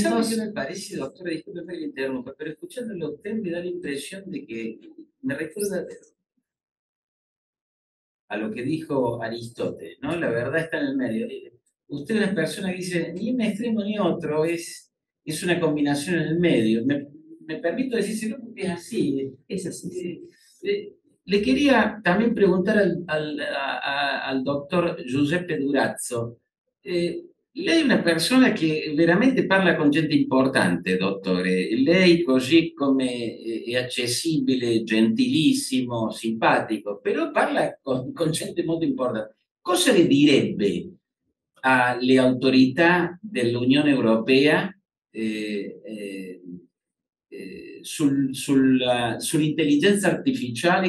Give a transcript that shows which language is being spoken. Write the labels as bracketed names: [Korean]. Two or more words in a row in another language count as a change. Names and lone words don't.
[Spanish] ¿Sabe qué me parece, doctora? Disculpe que le interrumpa, pero escuchándole a usted me da la impresión de que me recuerda a lo que dijo Aristóteles, ¿no? La verdad está en el medio. Usted es una persona que dice, ni un extremo ni otro, es una combinación en el medio. Me permito decírselo porque es así. Es así. Le quería también preguntar al doctor Giuseppe Durazzo. [Italian] Lei è una persona che veramente parla con gente importante, dottore. Lei, così come è accessibile, gentilissimo, simpatico, però parla con gente molto importante. Cosa le direbbe alle autorità dell'Unione Europea sull'intelligenza artificiale?